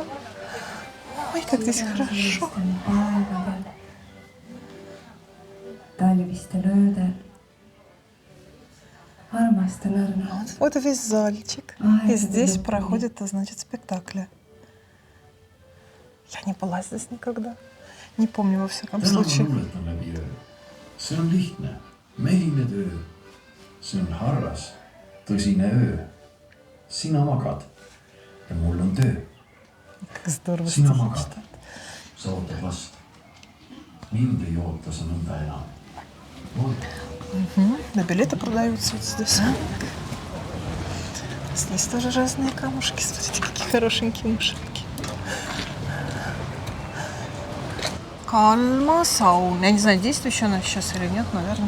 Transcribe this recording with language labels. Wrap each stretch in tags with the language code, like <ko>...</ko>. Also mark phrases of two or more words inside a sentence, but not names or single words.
<ru>Ой, как здесь хорошо. Вот весь зальчик. И здесь проходят, значит, спектакли. Я не была здесь никогда. Не помню во всяком случае.</ru> <et>See on lihtne. Mehiline töö. See on harras, tõsine öö. Sina magad ja mul on töö.</et> <ru>Как здорово.</ru> <et>Sina magad. Sa ootad last. Mind ei oota sa nõnda enam.</et> <ru>Да, билеты продаются вот здесь. Здесь тоже разные камушки. Смотрите, какие хорошенькие мушки. Кальма саун. Я не знаю, действующая она сейчас или нет, наверное.</ru>